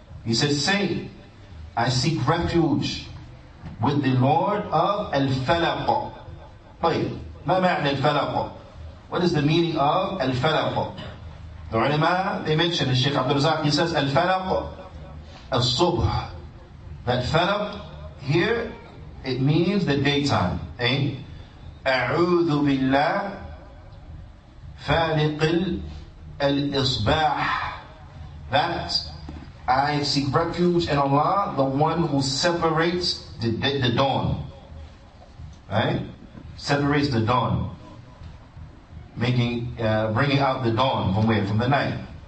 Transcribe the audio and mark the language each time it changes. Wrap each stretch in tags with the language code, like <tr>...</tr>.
<en>He says, say, I seek refuge with the Lord of Al-Falaq.</en> <ar>طيب, ما معنى الفلق?</ar> <en>What is the meaning of Al-Falaq? The ulama, they mention, the Shaykh Abdul he says, Al-Falaq, Al-Subh. That falaq, here, it means the daytime.</en> <ar>أعوذ بالله فالق الإصباح.</ar> <en>That I seek refuge in Allah, the one who separates the dawn. Right? Separates the dawn. Bringing out the dawn from where? From the night.</en>